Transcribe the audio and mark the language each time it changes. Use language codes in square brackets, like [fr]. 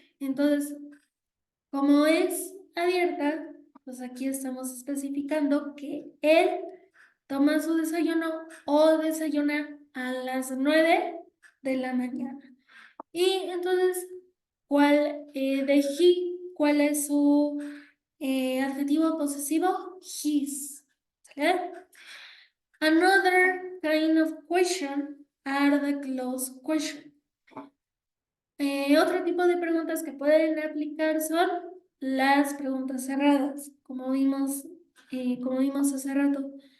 [es] Entonces, como es abierta, pues aquí estamos especificando que él toma su desayuno o desayuna a las 9 de la mañana. Y entonces, ¿cuál es su adjetivo posesivo? His. ¿Sale? [en] Another kind of question are the closed question. [es] Otro tipo de preguntas que pueden aplicar son las preguntas cerradas, como vimos hace rato.